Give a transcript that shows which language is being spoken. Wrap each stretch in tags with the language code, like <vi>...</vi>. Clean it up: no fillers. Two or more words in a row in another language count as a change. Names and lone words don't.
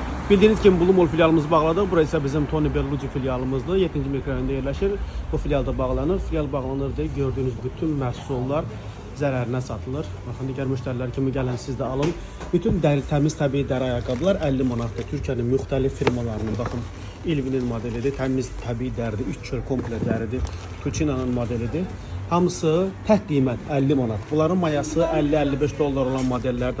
<tr>Bildiğiniz gibi Bulu Mall filialımızı bağladık. Burası ise bizim Tony Berlucci filialımızdır. 7. mikrorayonda yerleşir. Bu filialda bağlanır. Filial bağlanır diye</tr> <az>gördüğünüz bütün məhsullar zərərinə satılır. Baxın, digər müştərilər kimi gəlin siz də alın. Bütün təmiz təbii dəri ayaqqabılar 50 manatdır. Türkiyənin müxtəlif firmalarının, baxın, Ilvinin modelidir, təmiz təbii dəridir, 3 çöl komple dəridir, Tuçina'nın modelidir. Hamısı tək qiymət 50 manat. Bunların mayası 50-55 dollar olan modellərdir.</az>